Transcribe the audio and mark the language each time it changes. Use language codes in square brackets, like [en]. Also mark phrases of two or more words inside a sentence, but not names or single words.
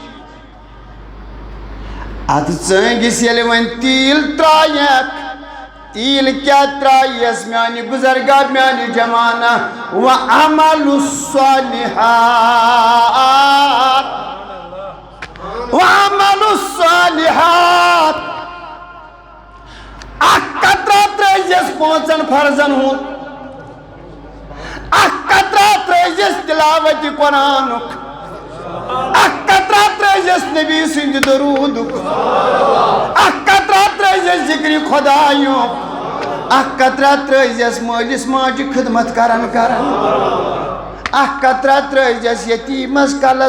[ks] اتھ ژٲنٛگِس ییٚلہِ وۄنۍ تیٖل ترٛایکھ تیٖل کیٛاہ ترٛایس میانہِ بُزرگا میانہِ جمانہ [ar] وعمل الصالحات وعمل الصالحات [ks] اکھ قطرہ ترٛٲزیس 5 فرضن ہُنٛد اکھ قطرہ ترٛٲزیس تلاوتِ قرآنُک اکھ قطرہ ترٛٲزیس نبی سٕنٛدِ درودُک اکھ قطرہ ترٛٲزیس ذکرِ خۄدایُک اکھ قطرہ ترٛٲزیس مٲلِس ماجہِ خدمت کرن اکھ قطرہ ترٛٲزیس یتیٖمس کلس